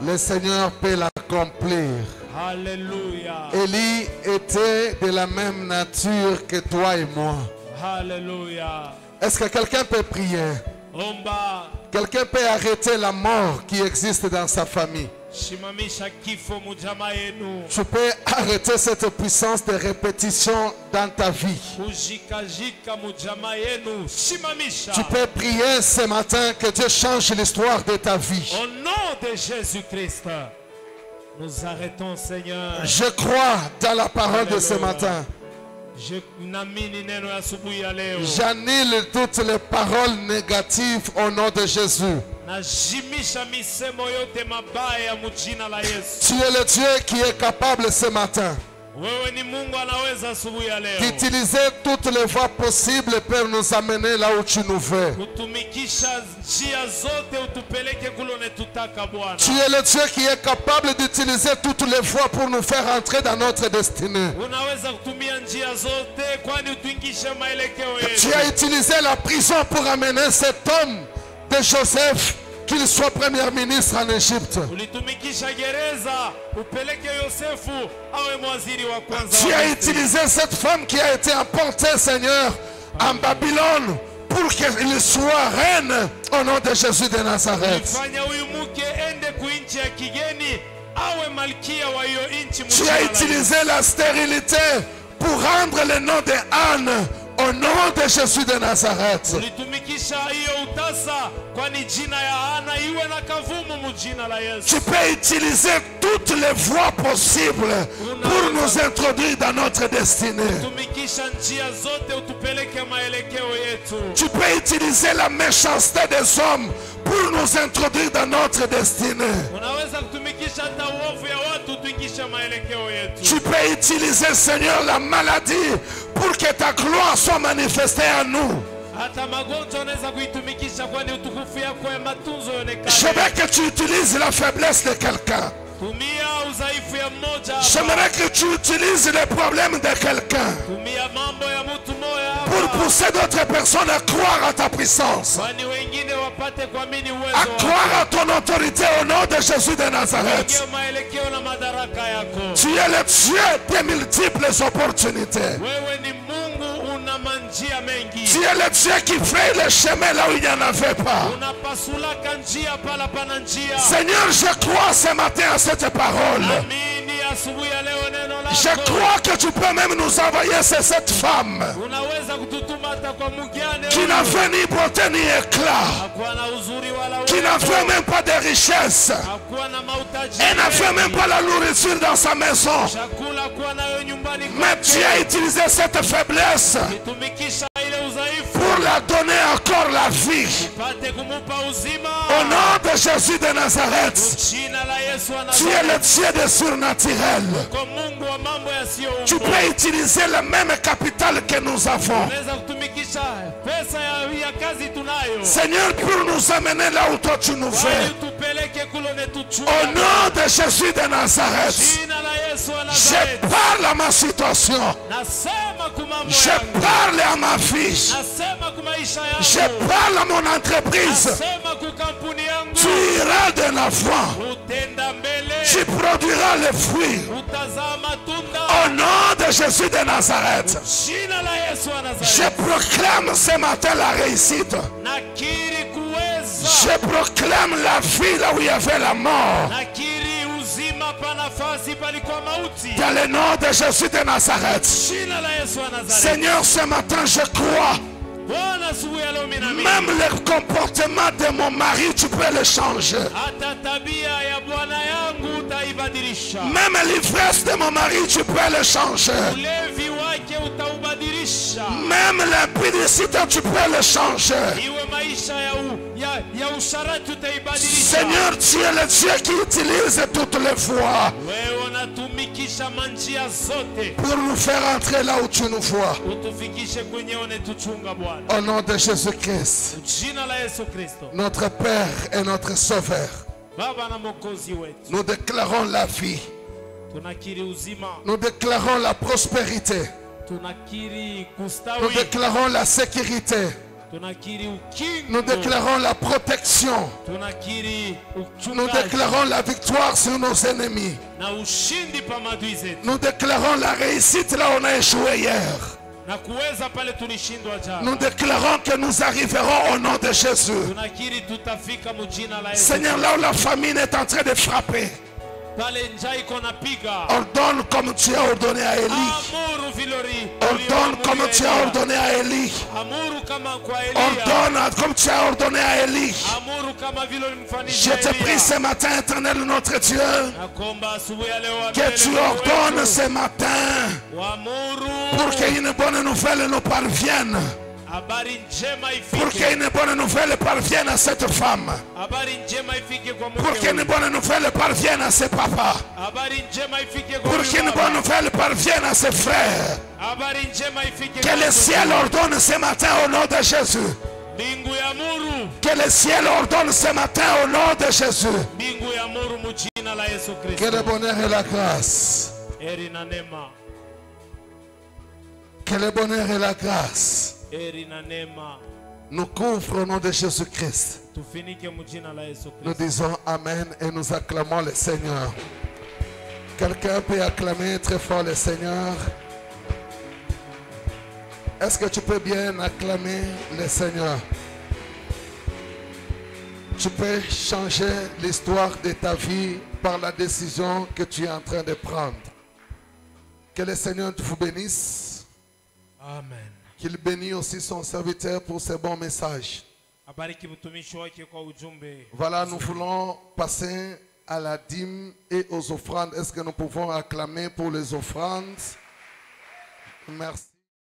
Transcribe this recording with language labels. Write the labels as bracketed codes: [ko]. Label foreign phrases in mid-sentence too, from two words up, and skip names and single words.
[fr] le Seigneur peut l'accomplir. Alléluia, Élie était de la même nature que toi et moi. Alléluia. Est-ce que quelqu'un peut prier? [sw] Omba, [fr] Quelqu'un peut arrêter la mort qui existe dans sa famille? [sw] shimamisha kifo mujamaa yenu, [fr] Tu peux arrêter cette puissance de répétition dans ta vie. [sw] kujikajika mujamaa yenu, shimamisha. [fr] Tu peux prier ce matin que Dieu change l'histoire de ta vie. Au nom de Jésus-Christ, nous arrêtons, Seigneur. Je crois dans la parole de ce Alléluia. matin. [sw] Je naamini neno ya asubuhi ya leo. [fr] J'annule toutes les paroles négatives au nom de Jésus. [sw] Najimisha misemo yote mabaya mujina la Yesu. [fr] Tu es le Dieu qui est capable ce matin [sw] Wewe ni Mungu anaweza asubuhi ya leo [fr] d'utiliser toutes les voies possibles pour nous amener là où tu nous veux. [sw] kutumikisha njia zote utupeleke kule unatutaka Bwana. [fr] Tu es le Dieu qui est capable d'utiliser toutes les voies pour nous faire entrer dans notre destinée. [sw] Unaweza kutumia njia zote kwani utuingishe maelekeo [fr] Tu [sw] yetu. [fr] as utilisé la prison pour amener cet homme de Joseph, qu'il soit premier ministre en Égypte. [sw] Ulitumikisha gereza upeleke Yosefu awe mwaziri wa kwanza. [fr] Tu [sw] wa [fr] as [sw] Misri. [fr] utilisé cette femme qui a été emportée, Seigneur, en Babylone pour qu'elle soit reine au nom de Jésus de Nazareth. [sw] Ulifanya huyu mke ende kuinchi ya kigeni awe malkia wa hiyo inchi. [fr] Tu as utilisé la stérilité pour rendre le nom de Anne au nom de Jésus de Nazareth. [sw] Ulitumikisha hiyo utasa kwani jina ya Ana iwe na kavumu mujina la Yesu. [fr] Tu peux utiliser toutes les voies possibles pour nous introduire dans notre destinée. [sw] Tumikisha njia zote utupeleke maelekeo yetu. [fr] Tu peux utiliser la méchanceté des hommes pour nous introduire dans notre destinée. [sw] Unaweza kutumikisha hata uovu ya watu tuingishe maelekeo yetu. [fr] Tu peux utiliser, Seigneur, la maladie pour que ta gloire soit manifestée en nous. [sw] Hata magonjwa unaweza kuitumikisha kwani utukufu yako ya matunzo [fr] Je [sw] yonekane. [fr] veux que tu utilises la faiblesse de quelqu'un. [sw] Tumia udhaifu ya mmoja [fr] J'aimerais [sw] hapa. [fr] que tu utilises les problèmes de quelqu'un [sw] Tumia mambo ya mtu moja [fr] pour [sw] hapa. [fr] pousser d'autres personnes à croire à ta puissance, [sw] Kwani wengine wapate kuamini uwezo [fr] à [sw] wako. [fr] croire à ton autorité au nom de Jésus de Nazareth. [sw] Wengine maelekeo na madaraka yako. [fr] Tu es le Dieu des multiples opportunités. [sw] Wewe ni Mungu una manjia mengi. [fr] Tu es le Dieu qui fait le chemin là où il n'y en avait pas. [sw] Unapasulaka njia pala pana njia. [fr] Seigneur, je crois ce matin à cette parole. [sw] Amini asubuhi ya leo neno [fr] Je [sw] lako. [fr] crois que tu peux même nous envoyer cette femme [sw] Unaweza kututuma hata kwa mjane [fr] qui [sw] huyu. [fr] n'avait ni beauté ni éclat, [sw] Hakuwa na uzuri wala [fr] qui [sw] urembo. [fr] n'avait même pas de richesse, [sw] Hakuwa na mahitaji [fr] elle n'avait même [sw] mengi. [fr] pas la nourriture dans sa maison. [sw] Chakula hakuwa nayo nyumbani [fr] Mais [sw] kwake. [fr] tu as utilisé cette faiblesse [sw] Kitumikisha ile udhaifu [fr] pour la donner encore la vie. [sw] pate kumupa uzima. [fr] Au nom de Jésus de Nazareth, [sw] Jina la Yesu [fr] tu es le [sw] anazidi. [fr] Dieu des surnaturels. [sw] Kwa Mungu wa mambo [fr] Tu [sw] yasiyoumbwa. [fr] peux utiliser le même capital que nous avons. [sw] Unaweza kutumikisha pesa ya kazi tunayo. [fr] Seigneur, pour nous amener là où toi tu nous [sw] Bwana [fr] veux. [sw] utupeleke kule unetuchunga. [fr] Au nom de Jésus de Nazareth, [sw] Jina la Yesu wa [fr] je [sw] Nazareti. [fr] parle à ma situation. [sw] Nasema kwa mambo [fr] Je [sw] yangu. [fr] parle à ma vie. [sw] Nasema kwa maisha yangu. [fr] Je parle à mon entreprise. [sw] Nasema kwa kampuni yangu. [fr] Tu iras de l'avant. [sw] Utenda mbele. [fr] Tu produiras les fruits. [sw] Utazaa matunda. [fr] Au nom de Jésus de Nazareth, [sw] Jina la Yesu wa [fr] je [sw] Nazareti. [fr] proclame ce matin la réussite. [sw] Nakiri kuweza. [fr] Je proclame la vie là où il y avait la mort. [sw] Nakiri uzima pa nafasi palikuwa mauti. [fr] Dans le nom de Jésus de Nazareth. [sw] Jina la Yesu wa Nazareti. [fr] Seigneur, ce matin, je crois. [sw] Bwana asubuhi ya leo mimi naamini. [fr] Même le comportement de mon mari, tu peux le changer. [sw] Hata tabia ya bwana yangu utaibadilisha. [fr] Même l'ivresse de mon mari, tu peux le changer. [sw] Ulevi wake utaubadilisha. [fr] Même l'impudicité, tu peux le changer. [sw] Iwe maisha ya usharati utaibadilisha. [fr] Seigneur, tu es le Dieu qui utilise toutes les voies [sw] Wewe unatumikisha manjia zote. [fr] pour nous faire entrer là où tu nous vois. [sw] Utufikishe kwenye unetuchunga Bwana. [fr] Au nom de Jésus-Christ, [sw] Jina la Yesu Kristo. [fr] notre Père et notre Sauveur, [sw] Baba na Mwokozi wetu. [fr] nous déclarons la vie. [sw] Tunakiri uzima. [fr] Nous déclarons la prospérité. [sw] Tunakiri [fr] Nous [sw] kustawi. [fr] déclarons la sécurité. [sw] Tunakiri ukingo. [fr] Nous déclarons la protection. [sw] Tunakiri [fr] Nous [sw] uchungaji [fr] déclarons la victoire sur nos ennemis. [sw] na ushindi pa maadui zetu. [fr] Nous déclarons la réussite là où on a échoué hier. [sw] Na kuweza pale tulishindwa jana. [fr] Nous déclarons que nous arriverons au nom de Jésus. [sw] Tunakiri tutafika mujina la Yesu. [fr] Seigneur, là où la famine est en train de frapper, [sw] Pale njaa iko napiga. [fr] ordonne comme tu as ordonné à Élie. [sw] Amuru vilori. [fr] Ordonne comme tu as ordonné à Élie. [sw] Amuru kama kwa Elia. [fr] Ordonne comme tu as ordonné à Élie. [sw] Amuru kama vile [fr] Je [sw] ulimfanyia [fr] te prie [sw] Elia. [fr] ce matin, éternel notre Dieu, [sw] Nakuomba asubuhi ya leo [fr] que tu ordonnes ce matin [sw] Wamuru. [fr] pour qu'une bonne nouvelle nous parvienne. [sw] Habari njema [fr] Pour [sw] ifike. [fr] qu'une bonne nouvelle parvienne à cette femme. [sw] Habari njema ifike kwa [fr] Pour [sw] mke [fr] qu'une [sw] huyu. [fr] bonne nouvelle parvienne à ses papas. [sw] Habari njema ifike kwa [fr] Pour [sw] huyu [fr] qu'une [sw] baba. [fr] bonne nouvelle parvienne à ses frères. [sw] Habari njema ifike [fr] Que [sw] kwa [fr] le [sw] mtoto. [fr] ciel ordonne ce matin au nom de Jésus. [sw] Mbingu ya muru. [fr] Que le ciel ordonne ce matin au nom de Jésus. [sw] Mbingu ya muru mujina la Yesu [fr] Que [sw] Kristo. [fr] le bonheur et la grâce. [sw] Eri na neema. [fr] Que le bonheur et la grâce [sw] Eri na neema. [fr] nous couvrent au nom de Jésus-Christ. [sw] Tufinike mujina la Yesu [fr] Nous [sw] Kristo. [fr] disons Amen et nous acclamons le Seigneur. Quelqu'un peut acclamer très fort le Seigneur. Est-ce que tu peux bien acclamer le Seigneur? Tu peux changer l'histoire de ta vie par la décision que tu es en train de prendre. Que le Seigneur vous bénisse. Amen. Qu'il bénisse aussi son serviteur pour ses bons messages. [sw] Abariki mtumishi wake kwa ujumbe. [fr] Voilà, nous voulons passer à la dîme et aux offrandes. Est-ce que nous pouvons acclamer pour les offrandes? Merci.